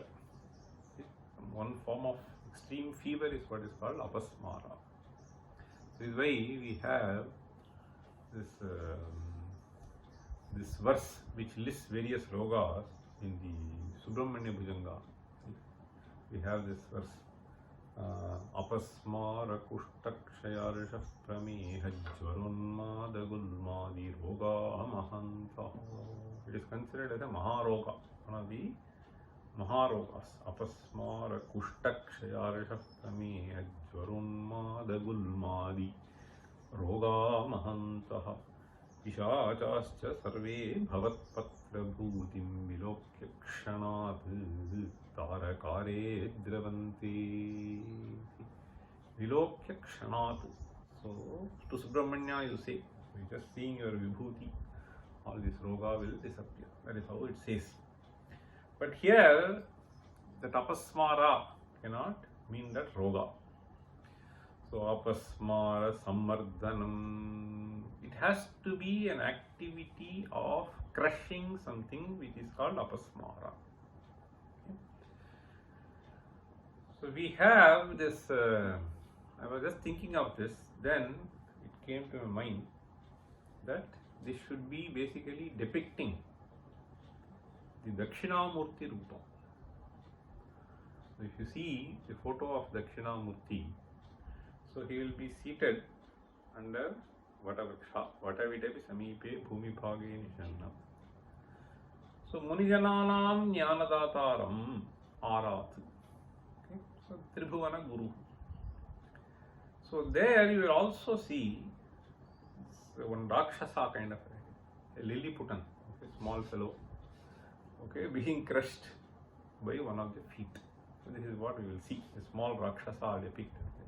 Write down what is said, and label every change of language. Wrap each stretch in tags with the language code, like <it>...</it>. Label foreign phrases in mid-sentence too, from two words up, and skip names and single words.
<en>One form of extreme fever is what is called apasmara. This is why we have this verse which lists various rogas in the Subramanya Bhujanga. We have this verse.</en> <sa>अपस्मार कुष्ठक्षयार्श प्रमेह ज्वरोन्माद गुल्मादि रोग महान्त.</sa> <en>It is considered as a maharoga, one of the maharogas.</en> <sa>अपस्मार कुष्ठक्षयार्श प्रमेह ज्वरोन्माद गुल्मादि रोग महान्त. इशाचाश्च सर्वे भवत्पत्र भूतिम् विलोक्य क्षणात् तारकारे द्रवन्ते. विलोक्य क्षणात्.</sa> <en>So to Subramanya you say, you're just seeing your vibhuti, all this roga will disappear. That is how it says. But here the tapasmara cannot mean that roga.</en> <sa>So अपस्मार सम्मर्धनम्,</sa> <en>it has to be an activity of crushing something which is called apasmara. Okay. So we have this, I was just thinking of this, then it came to my mind that this should be basically depicting the Dakshinamurti Rupa. So if you see the photo of Dakshinamurti, so he will be seated under</en> <sa>वटविटपि समीपे भूमि भागे निषण्णम्. So मुनिजनानाम् ज्ञानदातारम् आरात्.</sa> <en>Okay. So</en> <sa>त्रिभुवन गुरु.</sa> <en>So there you will also see one Rakshasa kind of a Lilliputan, okay, small fellow, okay, being crushed by one of the feet. So this is what we will see, a small Rakshasa depicted there.</en>